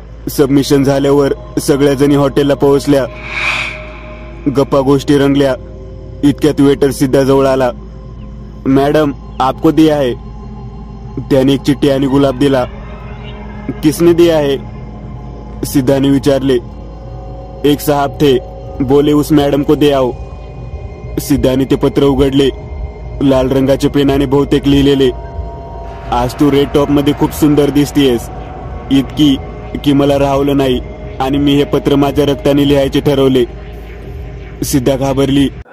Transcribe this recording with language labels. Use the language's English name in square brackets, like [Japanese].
[Marathi] Submission झाल्यावर सगळ्याजणी हॉटेलला पोहोचल्या। गप्पा गोष्टी रंगल्या। इतक्यात वेटर सिद्धा जवळ आला। मॅडम, [Hindi] आपको दिया है। [Marathi] त्याने एक चिठ्ठी आणि गुलाब दिला। [Hindi] किसने दिया है? [Marathi] सिद्धाने विचारले। [Hindi] एक साहब थे, बोले उस मैडम को दे आओ। [Marathi] सिद्धाने ते पत्र उघडले। लाल रंगाच्या पेनाने बहुतेक लिहिलेले। आज तू रेड टॉप मध्ये खूप सुंदर दिसतीयस, इतकी की मला राहवलं नाही आणि मी हे पत्र माझ्या रक्ताने लिहायचे ठरवले। सिद्धा घाबरली।